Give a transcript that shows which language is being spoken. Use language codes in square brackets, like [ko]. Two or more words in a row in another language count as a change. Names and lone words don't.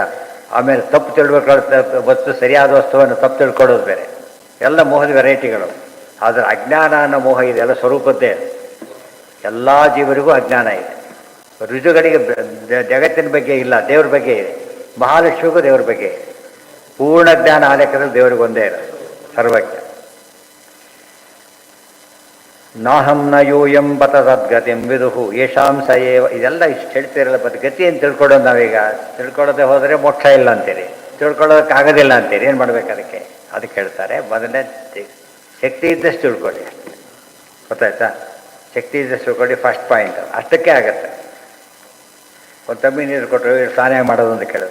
[kn] ಆಮೇಲೆ ತಪ್ಪು ತಿಳ್ಕೊಳ್ಳೋ ವಸ್ತು, ಸರಿಯಾದ ವಸ್ತುವನ್ನು ತಪ್ಪು ತಿಳ್ಕೊಳ್ಳೋದು ಬೇರೆ. ಎಲ್ಲ ಮೋಹದ ವೆರೈಟಿಗಳು. ಆದರೆ ಅಜ್ಞಾನ ಅನ್ನೋ ಮೋಹ ಇದೆ, ಎಲ್ಲ ಸ್ವರೂಪದ್ದೇ. ಎಲ್ಲ ಜೀವರಿಗೂ ಅಜ್ಞಾನ ಇದೆ. ರುಜುಗಳಿಗೆ ಜಗತ್ತಿನ ಬಗ್ಗೆ ಇಲ್ಲ, ದೇವ್ರ ಬಗ್ಗೆ ಇದೆ. ಮಹಾಲಕ್ಷ್ಮಿಗೂ ದೇವ್ರ ಬಗ್ಗೆ ಇದೆ. ಪೂರ್ಣ ಜ್ಞಾನ ಆಲೇಖದಲ್ಲಿ ದೇವರಿಗೆ ಒಂದೇ ಇರೋದು, ಸರ್ವಜ್ಞ. [sa] ನಾಹಂ ನ ಯೂಯಂ ಬತ ತದ್ಗತಿಂ ವಿದುಹು ಯಶಾಂ ಸ ಏವ. [kn] ಇದೆಲ್ಲ ಇಷ್ಟು ಹೇಳ್ತೀರಲ್ಲ, ಬಟ್ ಗತಿಯನ್ನು ತಿಳ್ಕೊಳ್ಳೋದು ನಾವೀಗ. ತಿಳ್ಕೊಳ್ಳೋದೇ ಹೋದರೆ ಮೋಕ್ಷ ಇಲ್ಲ ಅಂತೀರಿ, ತಿಳ್ಕೊಳ್ಳೋದಕ್ಕಾಗೋದಿಲ್ಲ ಅಂತೀರಿ. ಏನು ಮಾಡ್ಬೇಕು ಅದಕ್ಕೆ? ಅದಕ್ಕೆ ಹೇಳ್ತಾರೆ, ಮೊದಲನೇ ಶಕ್ತಿ ಇದ್ದಷ್ಟು ತಿಳ್ಕೊಳ್ಳಿ. ಗೊತ್ತಾಯ್ತಾ? ಶಕ್ತಿ ಇದ್ದಷ್ಟು ತಿಳ್ಕೊಳ್ಳಿ, [en] first point. [kn] ಅಷ್ಟಕ್ಕೆ ಆಗುತ್ತೆ. ಒಂದು ತಮ್ಮಿ ನೀರು ಕೊಟ್ಟರು, ಸ್ನಾನ ಮಾಡೋದು ಅಂತ ಕೇಳಿದ.